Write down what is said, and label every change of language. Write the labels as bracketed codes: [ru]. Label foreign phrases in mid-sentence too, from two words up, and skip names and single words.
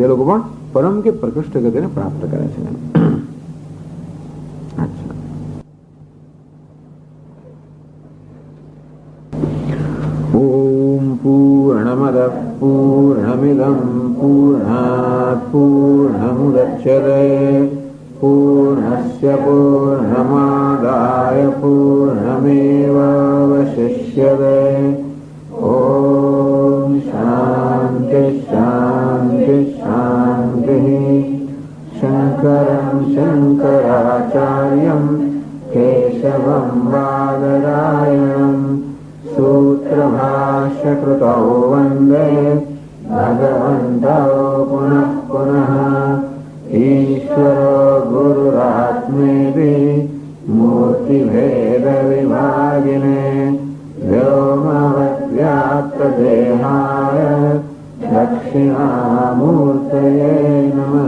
[gu] એ લોકો પણ પરમ કે પ્રકૃષ્ટ ગતિને પ્રાપ્ત કરે છે. [sa] ओम पूर्णमद पूर्णमिदं पूर्णात पूर्णमुदच्यते पूर्णस्य पूर्णमादाय पूर्णमेवावशिष्यते. ओम शान्ति शान्ति शान्ति. शंकरं शंकराचार्यं केशवं बादरायणं सूत्रभाष्यकृतौ वन्दे भगवन्तौ पुनः पुनः. ईश्वरो गुरुरात्मेति मूर्तिभेदविभागिने व्योमवद्व्याप्तदेहाय दक्षिणामूर्तये नमः.